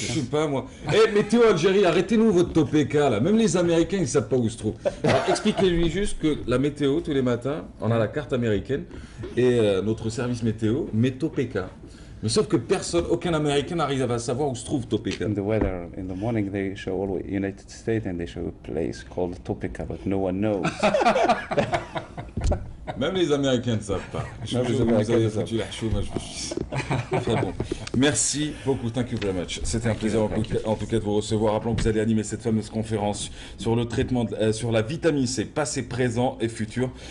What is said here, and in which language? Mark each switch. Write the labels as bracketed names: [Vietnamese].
[French] Je sais pas moi. Météo Algérie, arrêtez-nous votre Topeka là. Même les Américains ils savent pas où se trouve. Alors expliquez-lui juste que la météo tous les matins, on a la carte américaine et notre service météo met Topeka. Mais sauf que aucun Américain n'arrive à savoir où se trouve Topeka. [English] In the weather, in the morning they show always United States and they show a place called Topeka, but no one knows. [French] Même les Américains ne savent pas. Je suis sûr que vous avez foutu la chômage. Très bon. Merci beaucoup. [English] Thank you very much. [French] C'était un plaisir en tout cas de vous recevoir. Rappelons que vous allez animer cette fameuse conférence sur le traitement, sur la vitamine C, passé, présent et futur.